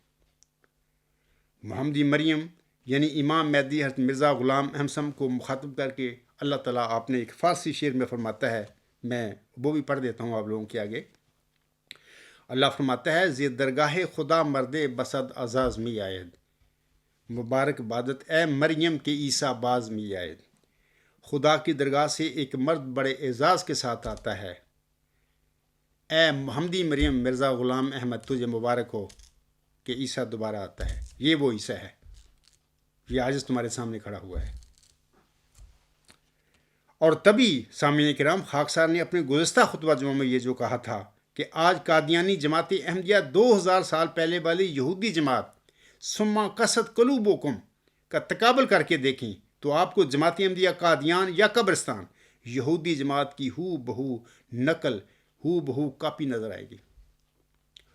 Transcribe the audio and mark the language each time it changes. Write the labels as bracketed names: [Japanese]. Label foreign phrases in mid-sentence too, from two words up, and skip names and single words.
[Urdu] محمدی مریم یعنی امام مہدی حضرت مرزا غلام احمد کو مخاطب کر کے اللہ تعالیٰ آپ نے ایک فارسی شعر میں فرماتا ہے، میں وہ بھی پڑھ دیتا ہوں آپ لوگوں کے آگے۔ اللہ فرماتا ہے، [Persian] زی درگاہ خدا مرد بسد اعزاز می آید، مبارک بادت اے مریم کے عیسیٰ باز می آید۔ [Urdu] خدا کی درگاہ سے ایک مرد بڑے اعزاز کے ساتھ آتا ہے، اے محمدی مریم مرزا غلام احمد تجھے مبارک ہو کہ عیسیٰ دوبارہ آتا ہے۔ یہ وہ عیسیٰ ہے، یہ آج تمہارے سامنے کھڑا ہوا ہے۔ اور تبھی سامعین کرام خاکسار نے اپنے گزشتہ خطبہ جمعہ میں یہ جو کہا تھا کہ آج قادیانی جماعت احمدیہ 2000 سال پہلے والی یہودی جماعت سما قصد قلوبکم کا تقابل کر کے دیکھیں تو آپ کو جماعت احمدیہ قادیان یا قبرستان یہودی جماعت کی ہو بہو نقل، ہو بہو کاپی نظر آئے گی۔